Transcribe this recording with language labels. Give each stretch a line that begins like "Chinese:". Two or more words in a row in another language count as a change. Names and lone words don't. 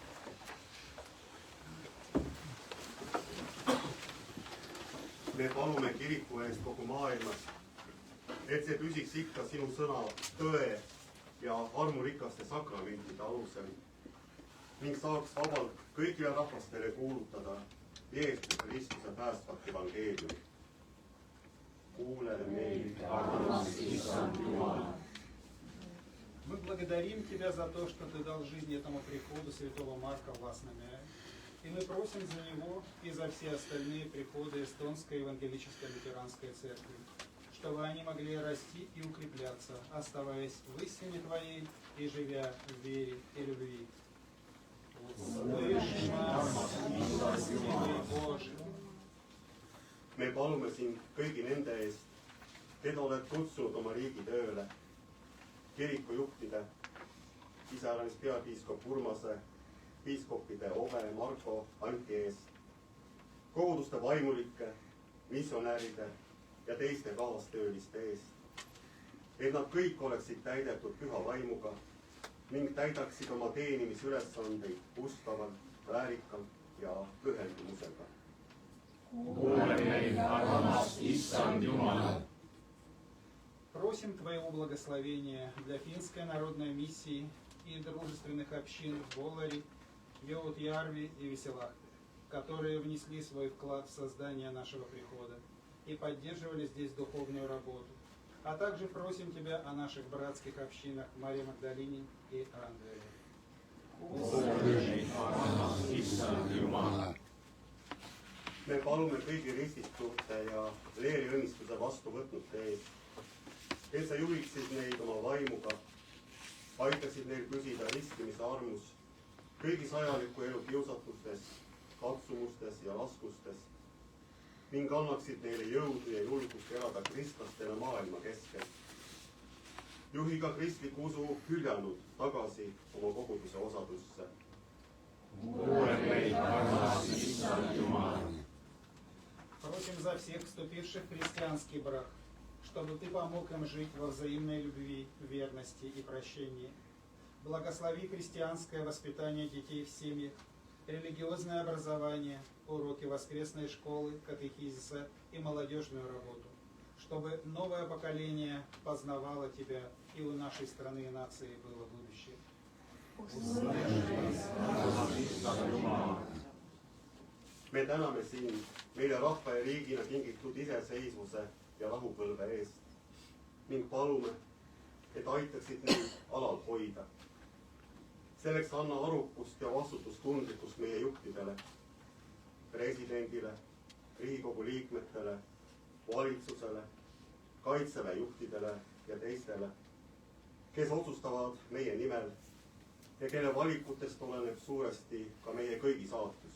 Estonian: Me palume kiriku eest kogu maailmas, et see püsiks ikka sinu sõna tõe ja armurikaste sakramentide alusel ning saaks vabalt kõigile rahvastele kuulutada Jeesuse Kristuse päästvat evangeeliumi. Kuule meid, armas Issand Jumal.
Russian: Мы благодарим Тебя за то, что Ты дал жизнь этому приходу святого Марка в Ласномяе. И мы просим за него и за все остальные приходы Эстонской евангелической лютеранской церкви, чтобы они могли расти и укрепляться, оставаясь в истине Твоей и живя в вере и любви. Услышь нас, милостивый Боже.
Estonian: Me palume sind kõigi nende eest, keda oled kutsunud oma riigi tööle, kirikujuhtide, iseäranis peapiiskop Urmase, piiskopide Ove, Marko, Anti ees, koguduste vaimulike, missionäride ja teiste kaastööliste ees, et nad kõik oleksid täidetud püha vaimuga ning täidaksid oma teenimisülesandeid ustavalt, väärikalt ja pühendumusega. Kuule meid, armas Issand Jumal.
Russian: Просим Твоего благословения для финской народной миссии и дружественных общин в Воларе, Йоут-Ярви и Веселахте, которые внесли свой вклад в создание нашего прихода и поддерживали здесь духовную работу. А также просим Тебя о наших братских общинах Марии Магдалине и Андрея.
Estonian: Me palume kõigi ristituute ja leeriõnnistuse vastu võtnute ees, et sa juhiksid neid oma vaimuga, aitaksid neil püsida riskimise armus kõigis ajaliku elu kiusatustes, katsumustes ja raskustes ning annaksid neile jõudu ja julgust elada kristlastena maailma keskel. Juhi ka kristliku usu hüljanud tagasi oma koguduse osadusse. Kuule meid, armas Issand Jumal.
Russian: Просим за всех вступивших в христианский брак, чтобы Ты помог им жить во взаимной любви, верности и прощении. Благослови христианское воспитание детей в семьях, религиозное образование, уроки воскресной школы, катехизиса и молодежную работу, чтобы новое поколение познавало Тебя и у нашей страны и нации было будущее.
Estonian: Me täname sind meile rahva ja riigina kingitud iseseisvuse ja rahupõlve eest ning palume, et aitaksid neid alal hoida. Selleks anna arukust ja vastutustundlikkust meie juhtidele, presidendile, Riigikogu liikmetele, valitsusele, kaitseväe juhtidele ja teistele, kes otsustavad meie nimel ja kelle valikutest oleneb suuresti ka meie kõigi saatus.